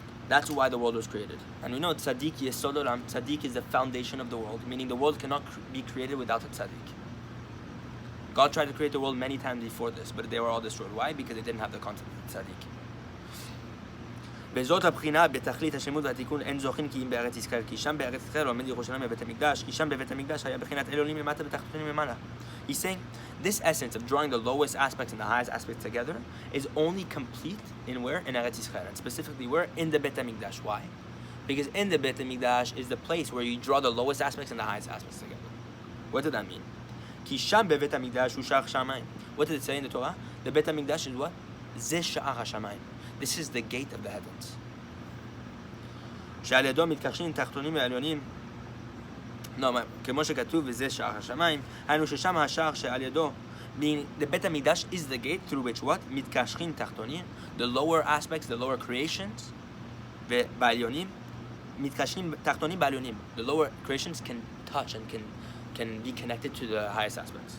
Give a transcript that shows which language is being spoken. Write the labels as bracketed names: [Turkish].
[English] That's why the world was created. And we know tzaddik yesod olam, tzaddik is the foundation of the world, meaning the world cannot be created without a tzaddik. God tried to create the world many times before this, but they were all destroyed. Why? Because they didn't have the concept of tzaddik. [Hebrew] וזאת הבחינה בתכלית השלמות והתיקון אין זוכין כי אם בארץ ישראל, כי שם בארץ ישראל עומד ירושלים בבית המקדש, כי שם בבית המקדש היה בחינת עליונים למטה ותחתונים למעלה. [English] He's saying this essence of drawing the lowest aspects and the highest aspects together is only complete in where? In Eretz Yisrael, and specifically where? In the Beit HaMikdash. Why? Because in the Beit HaMikdash is the place where you draw the lowest aspects and the highest aspects together. What did that mean? [Hebrew] כי שם בבית המקדש הוא שער שמיים. [English] What did it say in the Torah? The Beit HaMikdash is what? [Hebrew] זה שער השמיים. [English] This is the gate of the heavens. [Hebrew] שעל ידו מתכחשים תחתונים ועליונים. [English] No, [Hebrew] כמו שכתוב וזה שער השמיים, היינו ששם השער שעל ידו, [English] meaning the Beit HaMikdash is the gate through which what? [Hebrew] מתכחשים תחתונים, [English] the lower aspects, the lower creations, [Hebrew] ובעליונים, מתכחשים תחתונים בעליונים. [English] The lower creations can touch and can be connected to the highest aspects.